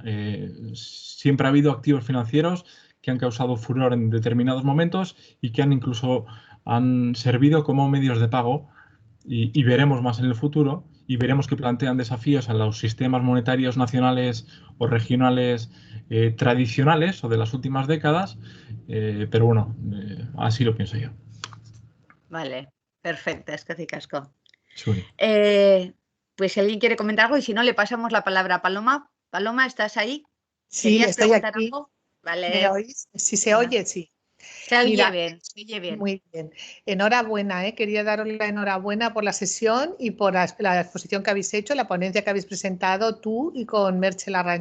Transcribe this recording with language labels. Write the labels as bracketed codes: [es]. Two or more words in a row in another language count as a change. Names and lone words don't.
[es] Siempre ha habido activos financieros que han causado furor en determinados momentos y que han servido como medios de pago, y veremos más en el futuro, y veremos que plantean desafíos a los sistemas monetarios nacionales o regionales tradicionales o de las últimas décadas, pero bueno, así lo pienso yo. Vale, perfecto, [eu] eskerrik asko. Suri. [es] Pues si alguien quiere comentar algo, y si no, le pasamos la palabra a Paloma. Paloma, ¿estás ahí? Sí, estoy aquí. Algo? Vale. ¿Me oís? Si se oye, sí. Se oye bien, se oye bien. Muy bien. Enhorabuena, quería daros la enhorabuena por la sesión y por la exposición que habéis hecho, la ponencia que habéis presentado tú y con Merche Larrañaga.